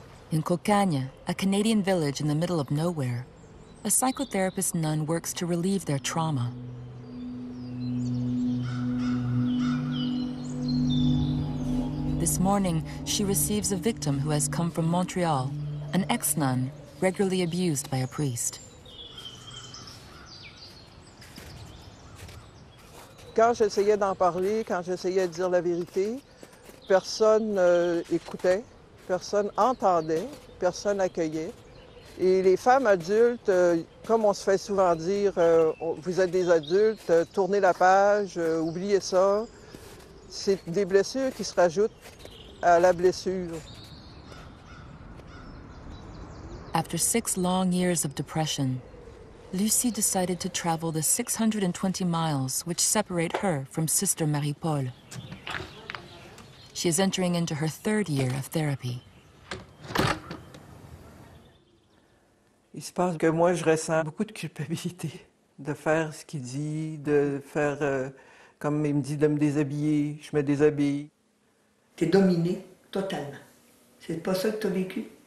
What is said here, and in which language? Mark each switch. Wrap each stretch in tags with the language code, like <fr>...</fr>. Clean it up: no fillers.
<en>In Cocagne, a Canadian village in the middle of nowhere, a psychotherapist nun works to relieve their trauma. This morning, she receives a victim who has come from Montreal, an ex-nun regularly abused by a priest.</en> <fr>Quand j'essayais d'en parler, quand j'essayais de dire la vérité, personne écoutait, personne entendait, personne accueillait. Et les femmes adultes, comme on se fait souvent dire, vous êtes des adultes, tournez la page, oubliez ça. C'est des blessures qui se rajoutent à la blessure.</fr> <en>After 6 long years of depression, Lucie decided to travel the 620 miles which separate her from Sister Marie-Paul. She is entering into her 3rd year of therapy.</en> <fr>Il se passe que moi, je ressens beaucoup de culpabilité de faire ce qu'il dit, de faire, comme il me dit, de me déshabiller, je me déshabille. T'es dominée totalement. C'est pas ça que t'as vécu?</fr>